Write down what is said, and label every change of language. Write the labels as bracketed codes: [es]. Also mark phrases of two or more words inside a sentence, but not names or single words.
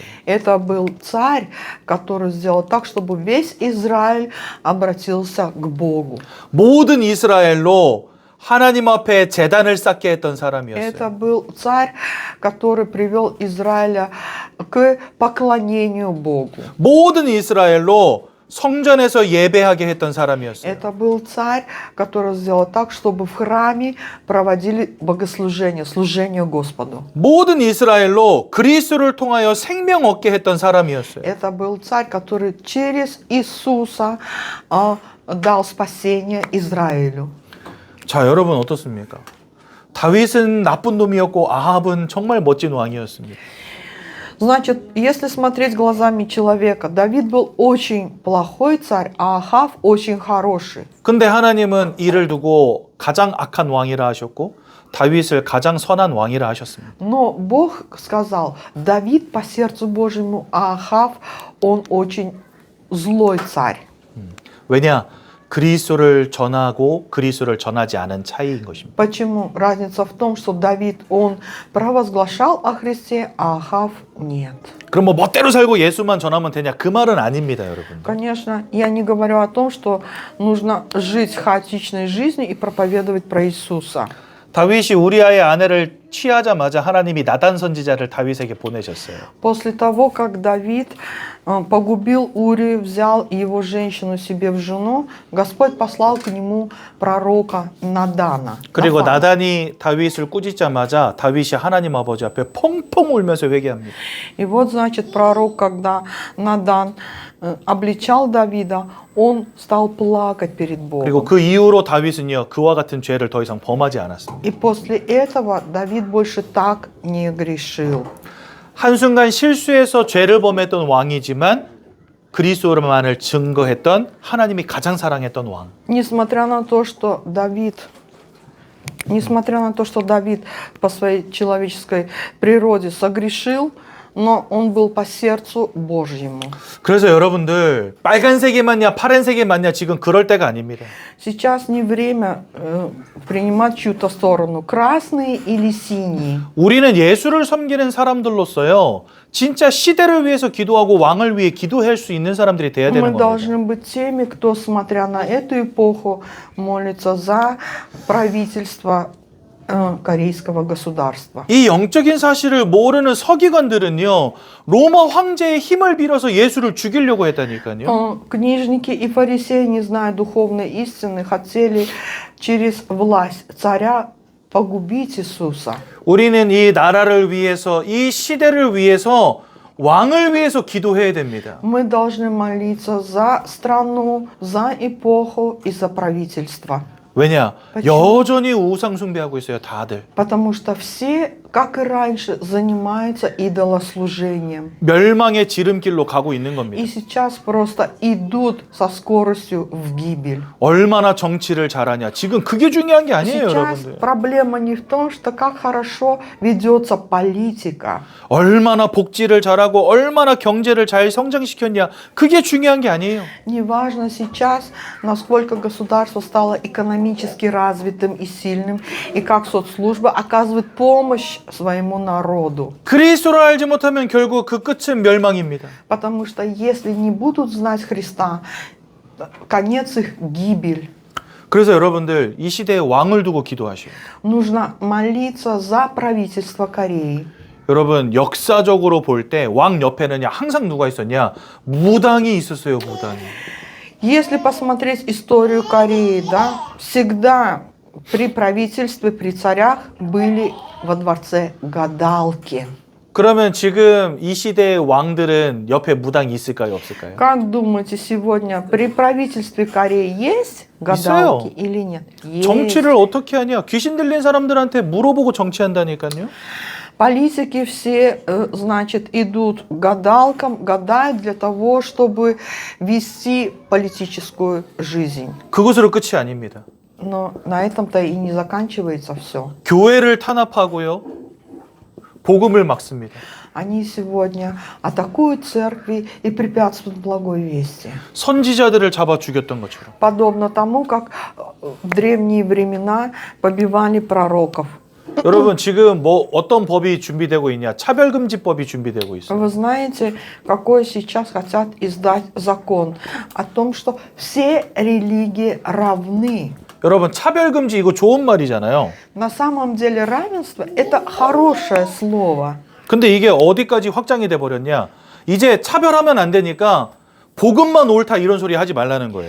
[ru] Это был царь, который сделал так, чтобы весь Израиль обратился к Богу. [ko] 모든 이스라엘로 하나님 앞에 제단을 쌓게 했던 사람이었어요. [ru] Это был царь, который привел Израиля к поклонению Богу. [ko] 모든 이스라엘로 성전에서 예배하게 했던 사람이었어요. [ru] Это был царь, который сделал так, чтобы в храме проводили богослужение, служение Господу. [ko] 모든 이스라엘로 그리스도를 통하여 생명 얻게 했던 사람이었어요. [ru] Это был царь, который через Иисуса дал спасение Израилю. [ko] 자, 여러분 어떻습니까? 다윗은 나쁜 놈이었고 아합은 정말 멋진 왕이었습니다. [ru] Значит, если смотреть глазами человека, Давид был очень плохой царь, а Ахав очень хороший. [ko] 근데 하나님은 이를 두고 가장 악한 왕이라 하셨고 다윗을 가장 선한 왕이라 하셨습니다. [ru] Но Бог сказал: Давид по сердцу Божьему, а Ахав, он очень злой царь. [ko] 왜냐? 그리스도를 전하고 그리스도를 전하지 않은 차이인 것입니다. [ru] Почему? Разница в том, что Давид, он провозглашал о Христе, а Ахав нет. [ko] 그럼 뭐 멋대로 살고 예수만 전하면 되냐? 그 말은 아닙니다, 여러분. [ru] Конечно, я не говорю о том, что нужно жить хаотичной жизнью и проповедовать про Иисуса. [ko] 다윗이 우리아의 아내를 취하자마자 하나님이 나단 선지자를 다윗에게 보내셨어요. [ru] После того, как Давид погубил Урию, взял его женщину себе в жену, Господь послал к нему пророка Надана. [ko] 그리고 나단이 다윗을 꾸짖자마자 다윗이 하나님 아버지 앞에 펑펑 울면서 회개합니다. [ru] И вот, значит, пророк, когда Надан обличал Давида, он стал плакать перед [ko] 그리고 [ru] Богом. [ko] 그 이후로 다윗은요 그와 같은 죄를 더 이상 범하지 않았습니다. [ru] И после этого Давид больше так не грешил. [ko] 한순간 실수해서 죄를 범했던 왕이지만 그리스도만을 증거했던 하나님이 가장 사랑했던 왕. [ru] Несмотря на то, что Давид по своей человеческой природе согрешил, но он был по сердцу Божьему. [ko] 그래서 여러분들 빨간색이 맞냐 파란색이 맞냐 지금 그럴 때가 아닙니다. [ru] Сейчас не время принимать чью-то сторону, красные или синие. [ko] 우리는 예수를 섬기는 사람들로서요. 진짜 시대를 위해서 기도하고 왕을 위해 기도할 수 있는 사람들이 돼야 되는 [ru] Мы [ko] 겁니다. [ru] должны быть теми, кто, смотря на эту эпоху, молится за правительство корейского государства. [ko] 이 영적인 사실을 모르는 서기관들은요. 로마 황제의 힘을 빌어서 예수를 죽이려고 했다니까요. [ru] Книжники и фарисеи, не зная духовной истины, хотели через власть царя погубить Иисуса. [ko] 우리는 이 나라를 위해서 이 시대를 위해서 왕을 위해서 기도해야 됩니다. [ru] Мы должны молиться за страну, за эпоху и за правительство. [ko] 왜냐? [ru] Почему? [ko] 여전히 우상 숭배하고 있어요, 다들. [ru] Потому что все, как и раньше, занимаются идолослужением. [ko] 멸망의 지름길로 가고 있는 [ru] И [ko] 겁니다. [ru] сейчас просто идут со скоростью в гибель. [ko] 얼마나 정치를 잘하냐. 지금 그게 중요한 게 아니에요, [ru] Сейчас [ko] 여러분들. [ru] проблема не в том, что как хорошо ведется политика. [ko] 얼마나 복지를 잘하고 얼마나 경제를 잘 성장시켰냐. 그게 중요한 게 아니에요. [ru] Неважно сейчас, насколько государство стало экономически развитым и сильным, и как соцслужба оказывает помощь своему народу. [ko] 그리스도를 알지 못하면 결국 그 끝은 멸망입니다. [ru] Потому что если не будут знать Христа, конец их гибель. [ko] 그래서 여러분들 이 시대에 왕을 두고 기도하셔요. [ru] Нужно молиться за правительство Кореи. [ko] 여러분 역사적으로 볼 때 왕 옆에는 항상 누가 있었냐? 무당이 있었어요, 무당이. [ru] Если посмотреть историю Кореи, да, всегда при правительстве, при царях были во дворце гадалки. [ko] 그러면 지금 이 시대의 왕들은 옆에 무당이 있을까요, 없을까요? [ru] Как думаете, сегодня при правительстве Кореи есть гадалки или нет? Есть. [ko] 정치를 어떻게 하냐? 귀신 들린 사람들한테 물어보고 정치한다니까요. [ru] Политики все, значит, идут к гадалкам, гадают для того, чтобы вести политическую жизнь. [ko] 그것으로 끝이 아닙니다. [ru] Но на этом-то и не заканчивается все. [ko] 교회를 탄압하고요. 복음을 막습니다. [ru] Они сегодня атакуют церкви и препятствуют благой вести. [ko] 선지자들을 잡아 죽였던 것처럼. [ru] Подобно тому, как в древние времена побивали пророков. [ko] 여러분 지금 뭐 어떤 법이 준비되고 있냐? 차별금지법이 준비되고 있어요. [ru] Вы знаете, какой сейчас хотят издать закон о том, что все религии равны. [ko] 여러분 차별금지 이거 좋은 말이잖아요. [ru] На самом деле равенство – это хорошее слово. [ko] 근데 이게 어디까지 확장이 돼 버렸냐? 이제 차별하면 안 되니까 복음만 옳다 이런 소리 하지 말라는 거예요.